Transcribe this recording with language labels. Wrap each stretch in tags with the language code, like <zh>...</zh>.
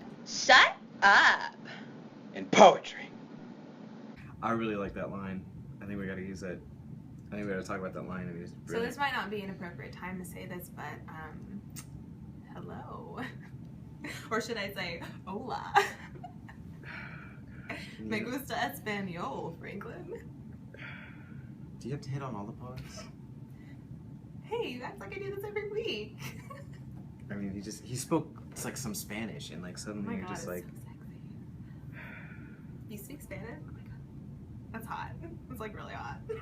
<en>Shut up. In poetry. I really like that line. I think we gotta use it. I think we gotta talk about that line. So this might not be an appropriate time to say this, but hello. Or should I say, hola?</en> <es>Me gusta español, Franklin.</es> <en>Do you have to hit on all the poets? Hey, you act like I do this every week. I mean, he spoke like some Spanish, and like suddenly you're just like. So sexy. You speak Spanish? Oh my god, that's hot. It's like really hot.</en>